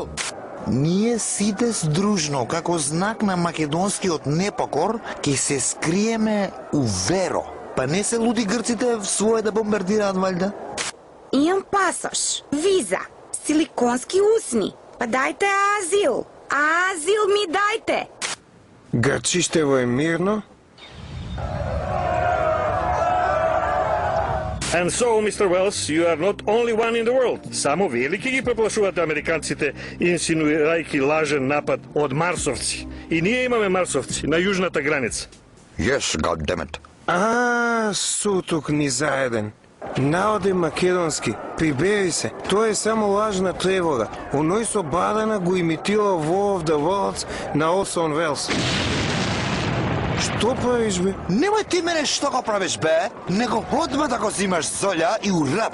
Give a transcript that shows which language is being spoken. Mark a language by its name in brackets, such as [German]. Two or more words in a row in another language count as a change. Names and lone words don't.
[Macedonian] Ние сите здружно, како знак на македонскиот непокор, ќе се скриеме у Веро. Па не се луди грците в своје да бомбардираат, валјда? Имам пасош, виза, силиконски усни. Па дајте азил. Азил ми дајте. Грчиштево е мирно? [English] And so, Mr. Wells, you are not only one in the world. [Macedonian] Само велики ги преплашувате американците, инсинуирајќи лажен напад од марсовци. И ние имаме марсовци на јужната граница. [English] Yes, goddammit. [Macedonian] Суток ни заеден. Народ е македонски, прибери се, тоа е само лажна тревога. Оној со бадана го имитира War of the Worlds на Орсон Велс. Што правиш, бе? Немој ти мене што го правиш, бе? Него одма да го зимаш золја и урап.